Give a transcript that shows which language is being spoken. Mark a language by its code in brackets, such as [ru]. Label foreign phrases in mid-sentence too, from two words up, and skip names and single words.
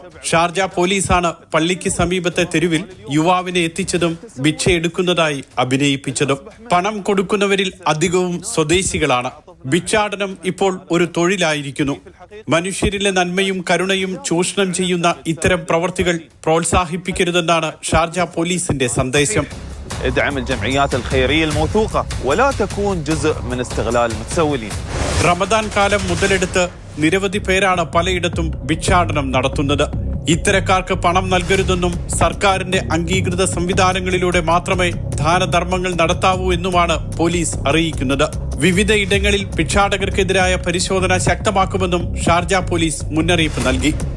[ml] ഷാർജ പോലീസാണ് പള്ളിക്ക് സമീപത്തെ തെരുവിൽ യുവാവിനെ എത്തിച്ചതും ഭിക്ഷയെടുക്കുന്നതായി അഭിനയിപ്പിച്ചതും. പണം കൊടുക്കുന്നവരിൽ അധികവും സ്വദേശികളാണ്. ഭിക്ഷാടനം ഇപ്പോൾ ഒരു തൊഴിലായിരിക്കുന്നു. മനുഷ്യരിലെ നന്മയും കരുണയും ചൂഷണം ചെയ്യുന്ന ഇത്തരം പ്രവർത്തികൾ പ്രോത്സാഹിപ്പിക്കരുതെന്നാണ് ഷാർജ പോലീസിന്റെ സന്ദേശം. [ar] ادعم الجمعيات الخيرية الموثوقة ولا تكون جزء من استغلال المتسولين. [ml] റമദാൻ കാലം മുതലെടുത്ത് നിരവധി പേരാണ് പലയിടത്തും ഭിക്ഷാടനം നടത്തുന്നത്. ഇത്തരക്കാർക്ക് പണം നൽകരുതെന്നും സർക്കാരിന്റെ അംഗീകൃത സംവിധാനങ്ങളിലൂടെ മാത്രമേ ദാനധർമ്മങ്ങൾ നടത്താവൂ എന്നുമാണ് പോലീസ് അറിയിക്കുന്നത്. വിവിധ ഇടങ്ങളിൽ ഭിക്ഷാടകർക്കെതിരായ പരിശോധന ശക്തമാക്കുമെന്നും ഷാർജ പോലീസ് മുന്നറിയിപ്പ് നൽകി.